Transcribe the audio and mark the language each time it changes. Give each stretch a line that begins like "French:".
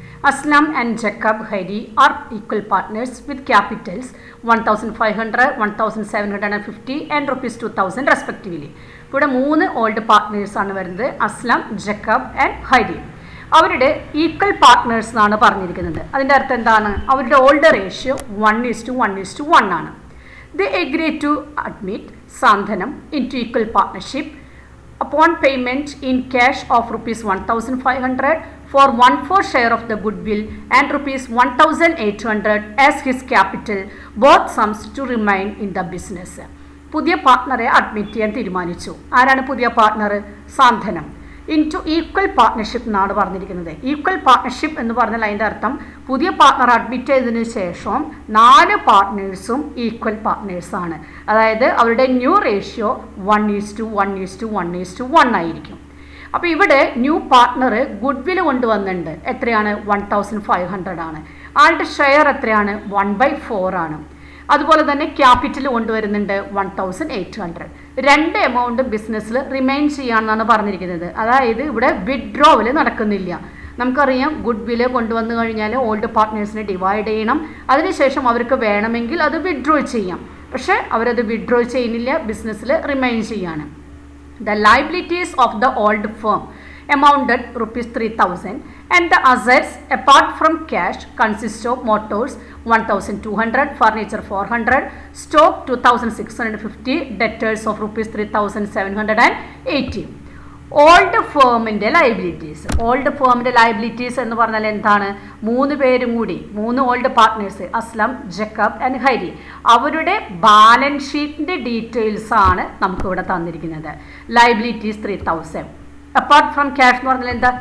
English: Aslam and Jacob Heidi are equal partners with capitals 1,500, 1,750 and rupees 2,000 respectively.
Malayalam: ഇവിടെ 3 old പാർട്ട്നേഴ്സാണ് വരുന്നത്. Aslam, Jacob and ഹൈഡി. അവരുടെ equal partners എന്നാണ് പറഞ്ഞിരിക്കുന്നത്. അതിൻ്റെ അർത്ഥം എന്താണ്? അവരുടെ ഓൾഡ് റേഷ്യോ 1:1:1 ആണ്.
English: They agree to admit Santhwanam into equal partnership upon payment in cash of rupees 1,500 for 1/4 share of the goodwill and rupees 1,800 as his capital, both sums to remain in the business.
Malayalam: പുതിയ പാർട്ട്ണറെ admit ചെയ്യാൻ തീരുമാനിച്ചു. ആരാണ് പുതിയ partner? Santhwanam. In two equal partnership എന്നാണ് പറഞ്ഞിരിക്കുന്നത്. Equal partnership എന്ന് പറഞ്ഞാൽ അതിൻ്റെ അർത്ഥം പുതിയ പാർട്ട്ണർ അഡ്മിറ്റ് ചെയ്തതിന് ശേഷം 4 പാർട്ട്നേഴ്സും ഈക്വൽ പാർട്ട്നേഴ്സാണ്. അതായത് അവരുടെ ന്യൂ റേഷ്യോ 1:1:1 ആയിരിക്കും. അപ്പോൾ ഇവിടെ ന്യൂ പാർട്ട്ണർ ഗുഡ്വിൽ കൊണ്ടുവന്നിട്ടുണ്ട്. എത്രയാണ്? 1,500 ആണ്. ആളുടെ ഷെയർ എത്രയാണ്? 1/4 ആണ്. അതുപോലെ തന്നെ ക്യാപിറ്റൽ കൊണ്ടുവരുന്നുണ്ട് 1,800. 2 എമൗണ്ട് ബിസിനസ്സിൽ റിമെയിൻ ചെയ്യാമെന്നാണ് പറഞ്ഞിരിക്കുന്നത്. അതായത് ഇവിടെ വിഡ്രോവൽ നടക്കുന്നില്ല. നമുക്കറിയാം ഗുഡ്വിൽ കൊണ്ടുവന്നു കഴിഞ്ഞാൽ ഓൾഡ് പാർട്ട്നേഴ്സിനെ ഡിവൈഡ് ചെയ്യണം. അതിനുശേഷം അവർക്ക് വേണമെങ്കിൽ അത് വിഡ്രോ ചെയ്യാം. പക്ഷേ അവരത് വിഡ്രോ ചെയ്യുന്നില്ല, ബിസിനസ്സിൽ റിമെയിൻ ചെയ്യാണ്.
English: The liabilities of the old firm amounted rupees 3,000 and the assets apart from cash consist of motors 1,200, furniture 400, stock 2,650, debtors of rupees 3,780.
Malayalam: Old ഫേമിൻ്റെ liabilities. Old ഫേമിൻ്റെ liabilities എന്ന് പറഞ്ഞാൽ എന്താണ്? 3 പേരും കൂടി 3 old partners Aslam, Jacob and ഹൈരി, അവരുടെ balance ഷീറ്റിൻ്റെ details ആണ് നമുക്കിവിടെ തന്നിരിക്കുന്നത്. ലയബിലിറ്റീസ് 3,000.
English: apart from cash
Malayalam: എന്ന് പറഞ്ഞാൽ എന്താ?